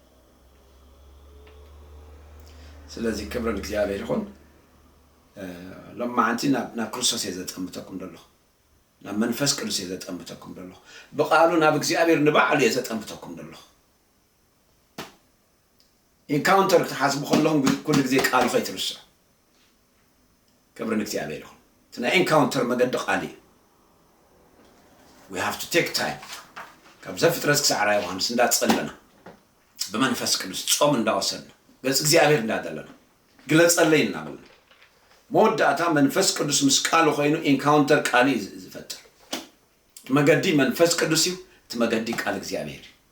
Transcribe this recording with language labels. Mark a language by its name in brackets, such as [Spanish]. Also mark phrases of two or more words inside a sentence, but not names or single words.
[Tigrinya] ስለዚ ክብር ንእግዚአብሔር ይኹን ለማዓንቲ ናብ ክርስቶስ የዘጠምተኩም ደሎ ናብ መንፈስ ቅዱስ የዘጠምተኩም ደሎ በቃሉ ናብ እግዚአብሔር ንባዕሉ የዘጠምተኩም ደሎ ኢንካውንተር ተሓስቡ ከለኹም ኩሉ ግዜ ቃል ከይትርስዕ ክብር ንእግዚአብሔር ይኹን ትና ኢንካውንተር መገዲ ቃል [English] we have to take time [Tigrinya] ካብ ዘፍጥረት ክሳዕ ራእይ ዮሐንስ እንዳጸለና በመንፈስ ቅዱስ ጾም እንዳወሰድና ገጽ እግዚአብሔር እንዳደለና ግለጸለይ እናበልና መወዳእታ መንፈስ ቅዱስ ምስ ቃሉ ኮይኑ ኢንካውንተር ቃል ዝፈጥር መገዲ መንፈስ ቅዱስ እዩ ትመገዲ ቃል እግዚአብሔር